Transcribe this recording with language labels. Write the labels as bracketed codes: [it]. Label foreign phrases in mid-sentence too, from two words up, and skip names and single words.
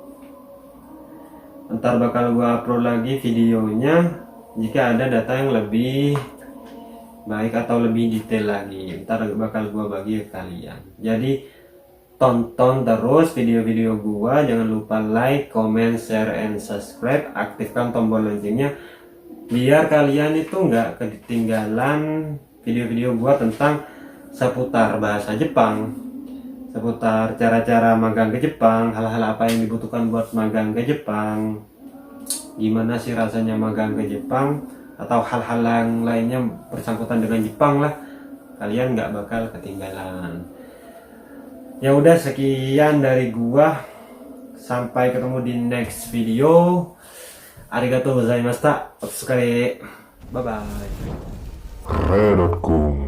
[id] Videonya jika ada data yang lebih baik atau lebih detail lagi, ntar bakal gua bagi ke kalian. Jadi tonton terus video-video gua, jangan lupa [en] like, comment, share, and subscribe, [id] aktifkan tombol loncengnya biar kalian itu nggak ketinggalan video-video gua tentang seputar bahasa Jepang, seputar cara-cara magang ke Jepang, hal-hal apa yang dibutuhkan buat magang ke Jepang, gimana sih rasanya magang ke Jepang, atau hal-hal yang lainnya bersangkutan dengan Jepang lah, kalian nggak bakal ketinggalan. Ya udah, sekian dari gua, sampai ketemu di [en] next video. [ja] ありがとうございました. Otsukare. [en] Bye bye.